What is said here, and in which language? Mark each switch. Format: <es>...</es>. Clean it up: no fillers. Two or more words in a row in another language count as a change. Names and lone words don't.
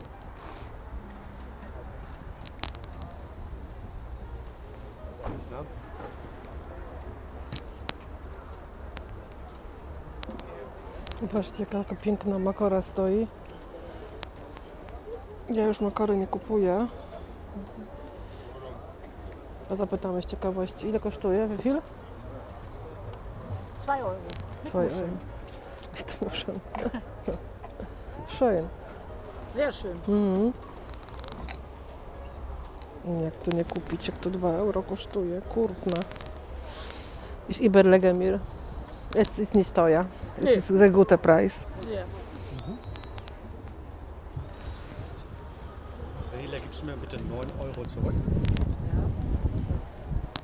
<pl>Zobaczcie, jaka piękna makora stoi. Ja już makory nie kupuję. A zapytamy z ciekawości, ile kosztuje?</pl> <de>Wie viel? 2 Euro. 2 Euro.</de> <pl>To muszę.</pl> <de>Schön. Sehr schön. Mhm.</de> <pl>Jak tu nie kupić, jak to 2 euro kosztuje? Kurna.</pl> <de>Ich überlege mir. Es ist nicht teuer. Es ist sehr guter Preis. Ja. Herr Hiller, gibst du mir bitte 9 Euro zurück?</de>